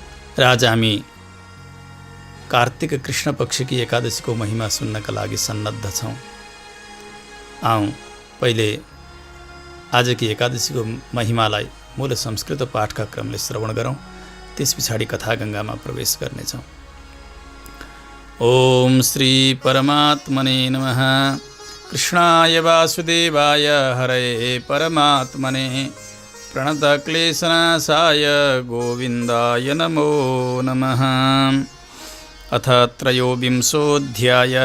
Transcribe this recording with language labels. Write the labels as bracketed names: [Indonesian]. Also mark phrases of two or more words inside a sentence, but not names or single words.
[Nepali] र आज हामी कार्तिक कृष्ण पक्षकी एकादशीको महिमा सुन्नका लागि सन्नद्ध छौँ। आउँ पहिले आजकी एकादशीको महिमालाई मूल संस्कृत पाठका क्रमले श्रवण गरौँ, त्यस पछाडि कथागङ्गामा प्रवेश गर्नेछौँ। [Sanskrit] ओम श्री परमात्मने नमः। कृष्णाय वासुदेवाय हरये परमात्मने प्रणतक्लेशनाशाय गोविन्दाय नमो नमः। अथ त्रयोविंशोऽध्यायः।